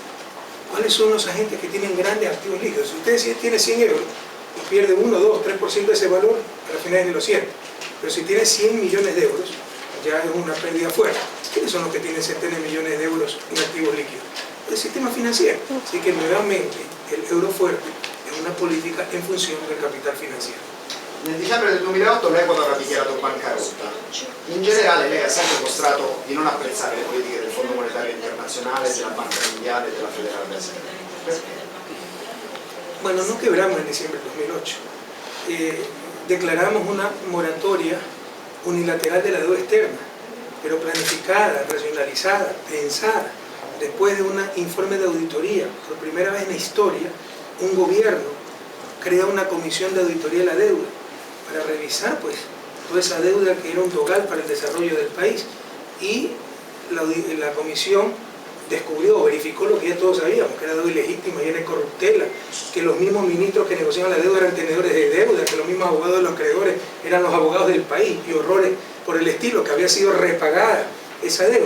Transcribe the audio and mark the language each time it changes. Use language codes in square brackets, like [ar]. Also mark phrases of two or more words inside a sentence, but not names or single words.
[es] ¿Cuáles son los agentes que tienen grandes activos líquidos? Si usted tiene 100 euros y pierde 1, 2, 3% de ese valor, al final es de los 100. Pero si tiene 100 millones de euros, ya es una pérdida fuerte. ¿Quiénes son los que tienen centenas de millones de euros en activos líquidos? El sistema financiero. Así que nuevamente el euro fuerte es una política en función del capital financiero. [it] Nel dicembre del 2008 l'Ecuador ha dichiarato bancarotta. In generale lei ha sempre mostrato di non apprezzare le politiche del Fondo Monetario Internazionale, della Banca Mondiale e della Federal Reserve. Perché? [es] Bueno, no quebramos en diciembre del 2008. Declaramos una moratoria unilateral de la deuda externa, pero planificada, racionalizada, pensada. Después de un informe de auditoría, por primera vez en la historia, un gobierno crea una comisión de auditoría de la deuda para revisar pues toda esa deuda que era un dogal para el desarrollo del país, y la comisión descubrió, verificó lo que ya todos sabíamos, que era deuda ilegítima y era corruptela, que los mismos ministros que negociaban la deuda eran tenedores de deuda, que los mismos abogados de los acreedores eran los abogados del país, y horrores por el estilo, que había sido repagada esa deuda.